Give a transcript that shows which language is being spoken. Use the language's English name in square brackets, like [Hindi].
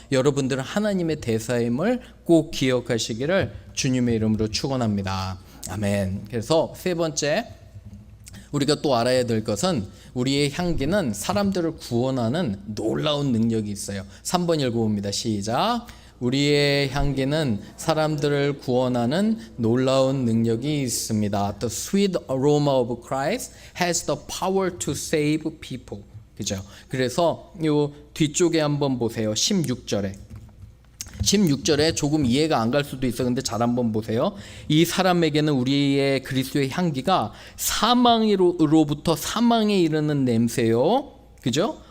[Korean] 여러분들은 하나님의 대사임을 꼭 기억하시기를 주님의 이름으로 축원합니다. 아멘. 그래서 세 번째, 우리가 또 알아야 될 것은 우리의 향기는 사람들을 구원하는 놀라운 능력이 있어요. 3번 읽어봅니다. 시작. 우리의 향기는 사람들을 구원하는 놀라운 능력이 있습니다. [English] The sweet aroma of Christ has the power to save people. [Korean] 그죠? 그래서 요 뒤쪽에 한번 보세요. 16절에 조금 이해가 안 갈 수도 있어. 근데 잘 한번 보세요. 이 사람에게는 우리의 그리스도의 향기가 사망으로부터 사망에 이르는 냄새요. 그죠?